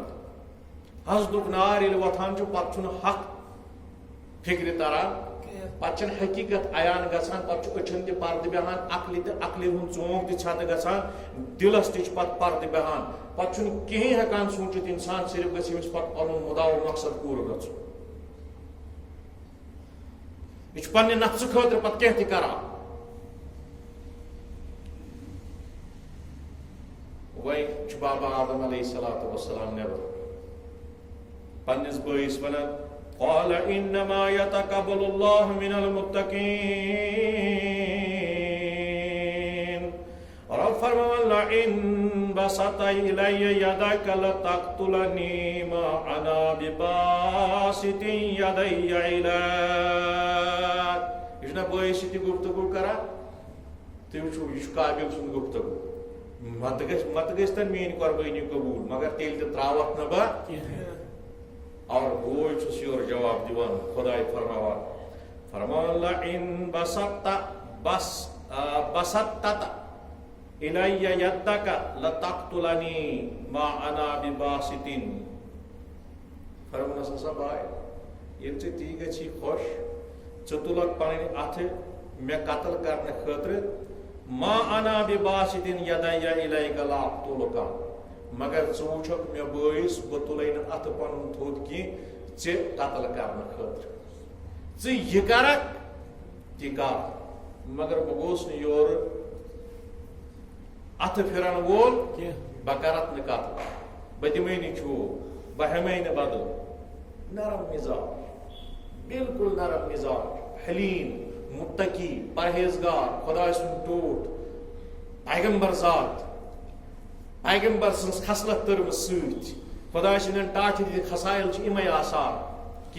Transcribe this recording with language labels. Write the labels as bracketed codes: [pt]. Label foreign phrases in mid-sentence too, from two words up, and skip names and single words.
[ks] حسدُک نار ییٚلہِ وۄتھان چھُ پتہٕ چھُنہٕ حق فکرِ تران پتہٕ چھنہٕ حقیقت عیان گژھان پتہٕ چھُ أچھن تہِ پردٕ بیہان عقلہِ ہُنٛد ژونٛگ تہِ ژھٮ۪تہٕ گژھان دلس تہِ چھُ پتہٕ پردٕ بیہان پتہ کہیں ہیکان سوچت انسان صرف گژھِ أمِس پتہ پنُن مُدا و مقصد پوٗرٕ گژھُن یہ چھُ پننہِ نفسہٕ خٲطرٕ پتہٕ کینٛہہ تہِ کران وۄنۍ چھُ بابا آدم علیہ الصلوۃ والسلام نٮ۪بر پننِس بٲیِس ونان [ar] قال انما يتقبل الله من المتقين [ks] رب فرمان [ar] لئن بسطت الي يدك لتقتلني ما انا بباسط يدي [ks] اليك یہ چھُنہ بٲیِس سۭتۍ گفتگو کران تُہۍ وٕچھِو یہِ چھُ قابِل سُنٛد گفتگو مت گژھِ تن میٲنۍ قۄربٲنی قبوٗل مگر تیٚلہِ تہِ ترٛاوَکھ نہٕ بہٕ اور بوے چھُس یورٕ جواب دِوان خۄداے فرمان [ar] لئن بسطت إلي يدك لتقتلني ما أنا بباسط [ks] فرمانس ہسا بھائی ییٚلہِ ژےٚ تی گژھی خۄش ژٕ تُلکھ پنٕنۍ اَتھٕ مےٚ قتل کرنہٕ خٲطرٕ [ar] ما أنا بباسط يدي إليك لأقتلك [ks] مگر ژٕ وٕچھکھ مےٚ بٲیِس بہٕ تُلے نہٕ اَتھٕ پنُن تھوٚد کینٛہہ ژےٚ قتل کرنہٕ خٲطرٕ ژٕ یہِ کرکھ تہِ کر مگر بہٕ گوٚوُس نہٕ یورٕ اَتھٕ پھِرن وول بہٕ کرتھ نہٕ قتل بہٕ دِمے نہٕ چوب بہٕ ہٮ۪مے نہٕ بدل نرم مزاج بالکل نرم مزاج حلیم متقی پرہیزگار خۄداے سُنٛد ٹوٹھ پیغمبر ذات پیغمبر سٕنٛز خصلت تٔرمٕژ سۭتۍ خۄداے سٕنٛدٮ۪ن ٹاٹھِ دِتھ خصایل چھِ یِمے آسان کہِ